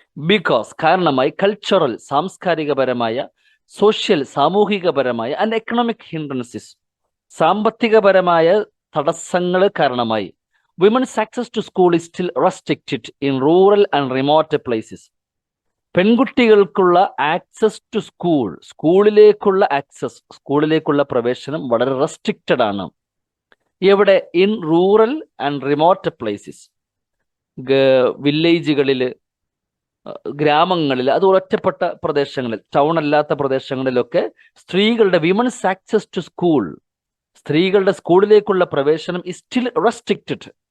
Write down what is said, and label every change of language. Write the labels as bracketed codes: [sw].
[ml] Because കാരണമായി, cultural സാംസ്കാരികപരമായ, social സാമൂഹികപരമായ, [en] and economic hindrances [ml] സാമ്പത്തികപരമായ തടസ്സങ്ങൾ കാരണമായി. [en] Women's access to school is still restricted in rural and remote places. [ml] പെൺകുട്ടികൾക്കുള്ള [en] access to school, [ml] സ്കൂളിലേക്കുള്ള access, സ്കൂളിലേക്കുള്ള പ്രവേശനം വളരെ restricted ആണ്. എവിടെ? [en] in rural and remote places, [ml] വില്ലേജുകളിൽ, ഗ്രാമങ്ങളിൽ, അത് ഒറ്റപ്പെട്ട പ്രദേശങ്ങളിൽ, ടൗൺ അല്ലാത്ത പ്രദേശങ്ങളിലൊക്കെ സ്ത്രീകളുടെ [en] women's access to school, [ml] സ്ത്രീകളുടെ സ്കൂളിലേക്കുള്ള പ്രവേശനം [en] is still restricted.